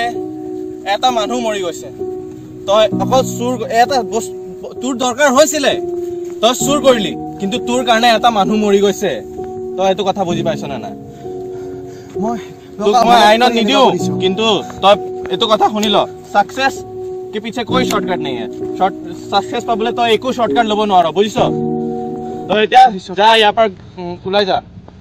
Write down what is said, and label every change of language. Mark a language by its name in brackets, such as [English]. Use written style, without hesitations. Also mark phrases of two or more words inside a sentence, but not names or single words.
[Assamese] এটা মানুহ মৰি গৈছে তই অকল চুৰ এটা তোৰ দৰকাৰ হৈছিলে তই চুৰ কৰিলি কিন্তু তোৰ কাৰণে এটা মানুহ মৰি গৈছে তই এইটো কথা বুজি পাইছ নে নাই তোক মই আইনত নিদিওঁ কিন্তু তই এইটো কথা শুনি ল [Hindi] सक्सेस के पीछे कोई शॉर्टकट नहीं है [Assamese] ছাকছেছ পাবলৈ তো একো শ্বৰ্টকাট ল'ব নোৱাৰো বুজিছ তো এতিয়া যা ইয়াৰ পৰা ওলাই যা